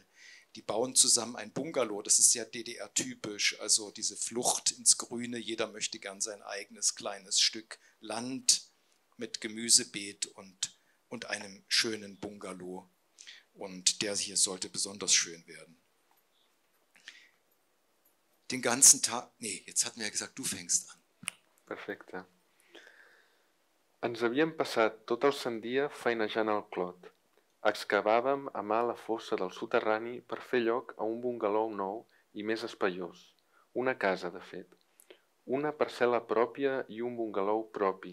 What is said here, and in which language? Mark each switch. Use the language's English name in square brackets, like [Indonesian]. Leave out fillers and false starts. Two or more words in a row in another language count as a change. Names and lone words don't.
[German] Die bauen zusammen ein Bungalow, das ist sehr DDR-typisch, also diese Flucht ins Grüne, jeder möchte gern sein eigenes kleines Stück Land mit Gemüsebeet und einem schönen Bungalow. Und der hier sollte besonders schön werden. Den ganzen Tag, nee, jetzt hatten wir ja gesagt, du fängst an. [Catalan] Perfecte. Ens havíem passat tot el sant dia feinejant el clot. Excavàvem a mà la fossa del soterrani per fer lloc a un bungalou nou i més espaiós. Una casa, de fet. Una parcel·la pròpia i un bungalou propi.